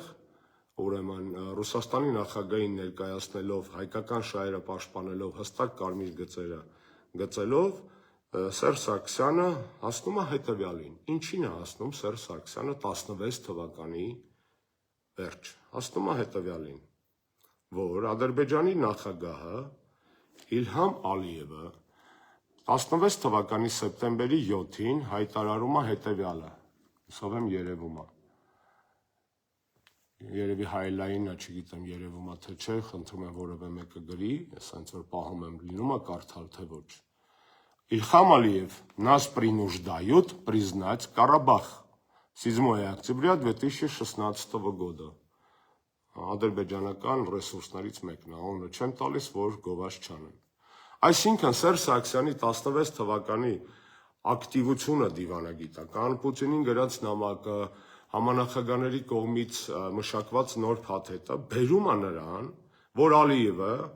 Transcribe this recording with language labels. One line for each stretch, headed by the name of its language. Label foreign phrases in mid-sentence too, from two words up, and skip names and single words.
Armenian: ուրեմն Ռուսաստանի նախագահին ներկայացնելով հայկական շահերը պաշտպանելով հստակ կարմիր գծելով Սերժ Սարգսյանը հասնում է հետևյալին։ Ինչին է հասնում Սերժ Սարգսյանը 16 թվականի վերջ։ Հասնում է հետևյալին, որ Ադրբեջանի նախագահը Իլհամ Ալիևը 16 թվականի սեպտեմբերի 7-ին հայտարարում է հետևյալը։ Հուսով եմ երևում է։ Երևի հայլայինը, չգիտեմ երևում է թե չէ, խնդրում եմ որևէ մեկը գրի, ես այնց որ պահում եմ լինում է կարդալ թե ոչ։
Russian: Ильхам Алиев нас принуждают признать Карабах 7 октября 2016 года։
Armenian: Ադրբեջանական ռեսուրսներից մեկն է, ոնը չեմ տալիս, որ գովազ չանեն։ Այսինքն Սերժ Սարգսյանի 16 թվականի ակտիվությունը դիվանագիտական, Պուտինին գրած նամակը, համանախագահների կողմից մշակված նոր փաթեթը բերում է նրան, որ Ալիևը